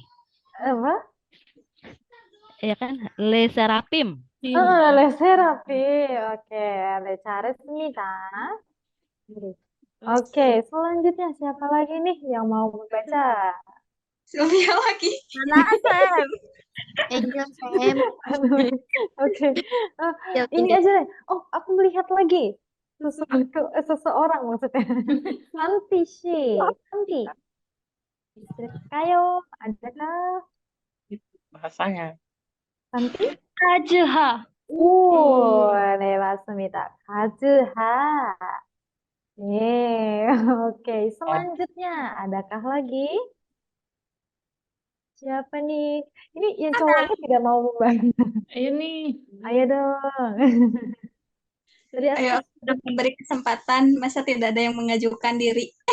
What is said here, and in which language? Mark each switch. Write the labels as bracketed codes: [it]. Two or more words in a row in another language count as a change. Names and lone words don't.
[id] Apa? Ya kan? Lesa Rapim. [ko] 레세라핌. Oke, 잘했습니다. [id] Oke, selanjutnya siapa lagi nih yang mau membaca? Sylvia lagi. [ko] 하나, 쌤. Angel 쌤. [id] Oke, ini aja deh. Oh, aku melihat lagi seseorang maksudnya. Santi sih, Santi. Kayo, adakah bahasanya. Santi? Kajeha. [ko] 네, 맞습니다. 가즈하. 네, [id] oke. Selanjutnya, adakah lagi? Siapa nih? Ini yang cowoknya tidak mau membantu. Ayo nih. Ayo dong. Jadi Ayo, sudah memberi kesempatan, masa tidak ada yang mengajukan diri?